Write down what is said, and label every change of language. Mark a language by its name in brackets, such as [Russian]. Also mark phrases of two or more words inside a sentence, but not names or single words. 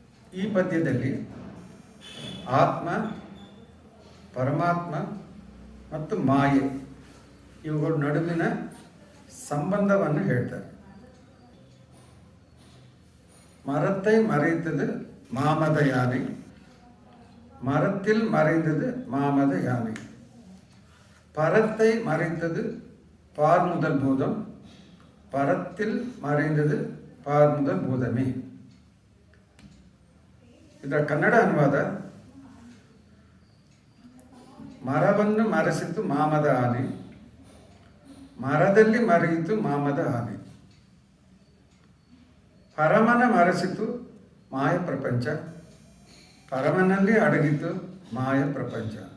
[Kannada] ಈ ಪದ್ಯದಲ್ಲಿ ಆತ್ಮ, ಪರಮಾತ್ಮ ಮತ್ತು ಮಾಯೆ ಇವುಗಳ ನಡುವಿನ ಸಂಬಂಧವನ್ನು ಹೇಳ್ತಾರೆ. [Tamil] மரத்தை மறைத்தது மாமத யானை, மரத்தில் மறைந்தது மாமத யானை. பரத்தை மறைத்தது பார்முதல் பூதம், பரத்தில் மறைந்தது பார்முதல் பூதமே. [Kannada] ಇದರ ಕನ್ನಡ ಅನುವಾದ, ಮರವನ್ನು ಮರೆಸಿತು ಮಾಮದ ಆನೆ, ಮರದಲ್ಲಿ ಮರೆಯಿತು ಮಾಮದ ಆನೆ. ಪರಮನ ಮರೆಸಿತು ಮಾಯ ಪ್ರಪಂಚ, ಪರಮನಲ್ಲಿ ಅಡಗಿತು ಮಾಯ ಪ್ರಪಂಚ.